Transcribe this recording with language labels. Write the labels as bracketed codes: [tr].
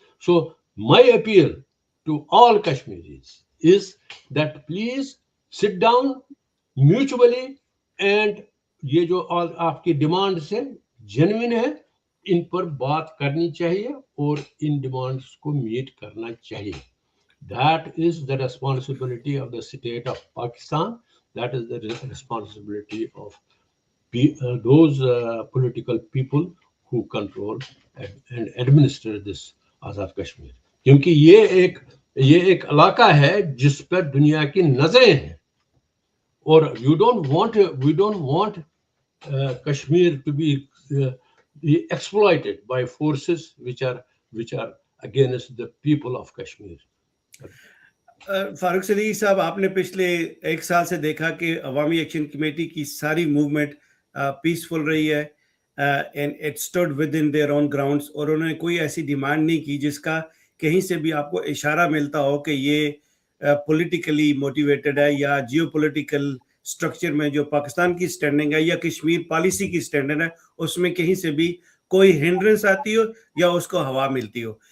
[en] so my appeal to all Kashmiris is that please sit down mutually, [ur] and یہ جو آپ کی ڈیمانڈ سے جینوئن ہے ان پر بات کرنی چاہیے اور ان ڈیمانڈس کو میٹ کرنا چاہیے. [en] That is the responsibility of the state of Pakistan. That is the responsibility of those political people who control and administer this Azad Kashmir. [ur] کیونکہ یہ ایک علاقہ ہے جس پر دنیا کی نظریں ہیں, اور [en] we don't want Kashmir to be exploited by forces which are against the people of Kashmir. [ur] فاروق صدیقی صاحب, آپ نے پچھلے 1 سال سے دیکھا کہ عوامی ایکشن کمیٹی کی ساری موومنٹ پیسفل رہی ہے, [en] and it stood within their own grounds, [ur] اور انہوں نے کوئی ایسی ڈیمانڈ نہیں کی جس کا کہیں سے بھی آپ کو اشارہ ملتا ہو کہ یہ پولیٹیکلی موٹیویٹڈ ہے, یا جیو پولیٹیکل اسٹرکچر میں جو پاکستان کی اسٹینڈنگ ہے یا کشمیر پالیسی کی اسٹینڈنگ ہے اس میں کہیں سے بھی کوئی ہنڈرنس آتی ہو یا اس کو ہوا ملتی ہو.